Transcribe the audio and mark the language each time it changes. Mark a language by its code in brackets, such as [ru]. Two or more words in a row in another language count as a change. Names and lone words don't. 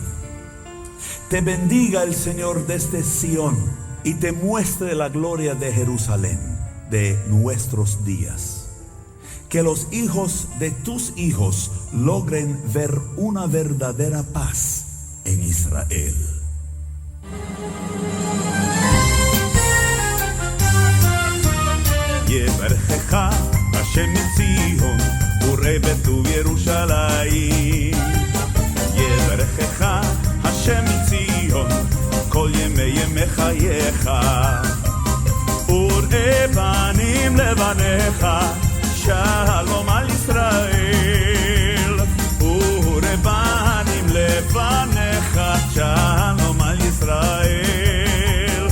[es] Te bendiga el Señor desde Sión y te muestre la gloria de Jerusalén de nuestros días. Que los hijos de tus hijos logren ver una verdadera paz en Israel. [he] יברכך השם מציון וראה בטוב ירושלים. יברכך השם מציון כל ימי חייך וראה פנים לבניך שלום על ישראל וראה פנים לבניך שלום על ישראל